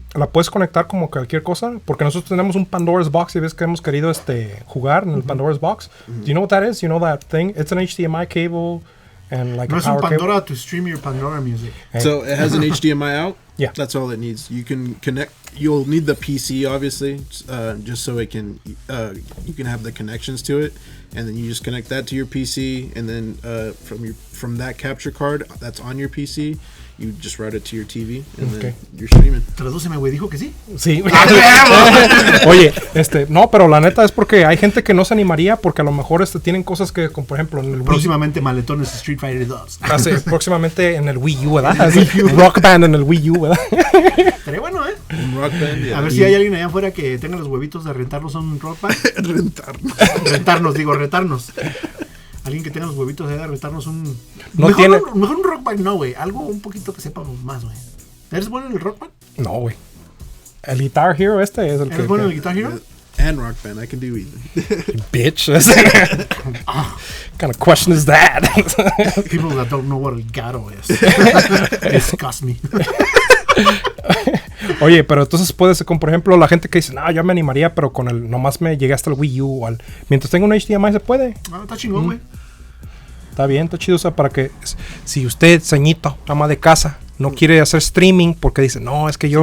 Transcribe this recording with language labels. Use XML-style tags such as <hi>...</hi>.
<es>la puedes conectar como cualquier cosa, porque nosotros tenemos un Pandora's Box y ves que hemos querido jugar en el Pandora's Box.</es> <en>Do you know what that is? You know that thing? It's an HDMI cable and like</en> <es>no</es> <en>a</en> <es>es un</es> <en>power</en> <es>Pandora</es> <en>cable. to stream your Pandora music. So it has an HDMI out. Yeah. That's all it needs. You can connect. You'll need the PC obviously, just so it can. You can have the connections to it, and then you just connect that to your PC, and then from that capture card that's on your PC, you just route it to your TV, and then you're streaming.</en> <es>Tradúceme, güey, dijo que sí. Sí. Oye, no, pero la neta es porque hay gente que no se animaría porque a lo mejor tienen cosas que, como por ejemplo, en el Próximamente Maletones Street Fighter 2. próximamente en el Wii U, ¿verdad? Rock Band en el Wii U, ¿verdad? Estaría bueno, ¿eh? Un Rock Band, yeah. A ver si hay alguien allá afuera que tenga los huevitos de rentarnos a un Rock Band. Retarnos. Alguien que tenga los huevitos de retarnos un... No mejor, tiene... mejor un Rock Band, no, güey. Algo un poquito que sepamos más, güey. ¿Eres bueno en el Rock Band? No, güey. El Guitar Hero es el que... ¿Eres bueno en el Guitar Hero?</es> <en>And Rock Band, I can do either. Bitch. What kind of question is that? People that don't know what el gato is. Disgust me.</en> <es>Oye, pero entonces puede ser, como por ejemplo, la gente que dice, no, yo me animaría, pero con nomás me llegué hasta el Wii U. Mientras tenga un HDMI se puede. Ah, está chingón, güey. Está bien, está chido. O sea, para que, si usted, ceñito, ama de casa, no quiere hacer streaming porque dice, no, es que yo...</es>